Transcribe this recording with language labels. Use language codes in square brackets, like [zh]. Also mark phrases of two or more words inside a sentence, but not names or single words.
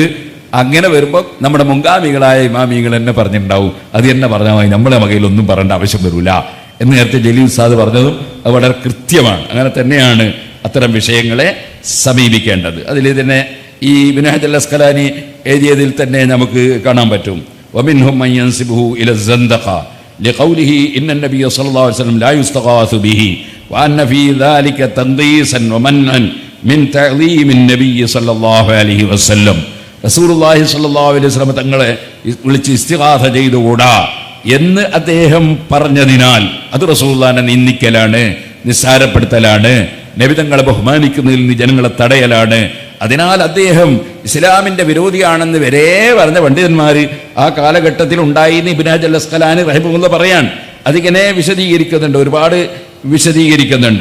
[ml] അങ്ങനെ വരുമ്പോൾ നമ്മുടെ മുൻഗാമികളായ ഇമാമികൾ തന്നെ പറഞ്ഞിട്ടുണ്ടാവും, അത് തന്നെ പറഞ്ഞാൽ മതി, നമ്മളെ വകയിലൊന്നും പറയേണ്ട ആവശ്യം വരില്ല എന്ന് നേരത്തെ ജലീൽ ഉസ്താദ് പറഞ്ഞതും അത് വളരെ കൃത്യമാണ്. അങ്ങനെ തന്നെയാണ് അത്തരം വിഷയങ്ങളെ സമീപിക്കേണ്ടത്. അതിൽ തന്നെ ഈ ഇബ്നു ഹജർ അസ്ഖലാനി എഴുതിയതിൽ തന്നെ നമുക്ക് കാണാൻ പറ്റും. [ar] ومنهم من ينسبه إلى الزندقة لقوله إن النبي صلى الله عليه وسلم لا يستغاث به وأن في ذلك تنقيصا ومنعا من تعظيم النبي صلى الله عليه وسلم. رسول الله صلى الله عليه وسلم [ml] തങ്ങളെ വിളിച്ച് ഇസ്തിഗാഥ ചെയ്തുകൂടാ എന്ന് അദ്ദേഹം പറഞ്ഞതിനാൽ അത് റസൂലുള്ളാഹിനെ നിന്ദിക്കലാണ്, നിസ്സാരപ്പെടുത്തലാണ്, നബി തങ്ങളെ ബഹുമാനിക്കുന്നതിൽ നിന്ന് ജനങ്ങളെ തടയലാണ്. അതിനാൽ അദ്ദേഹം ഇസ്ലാമിന്റെ വിരോധിയാണെന്ന് വരെ പറഞ്ഞ പണ്ഡിതന്മാർ ആ കാലഘട്ടത്തിൽ ഉണ്ടായിന്ന് ഇബ്നു ഹജർ അസ്ഖലാനി റഹിമഹുല്ലാഹ് പറയാൻ അതിങ്ങനെ വിശദീകരിക്കുന്നുണ്ട്, ഒരുപാട് വിശദീകരിക്കുന്നുണ്ട്.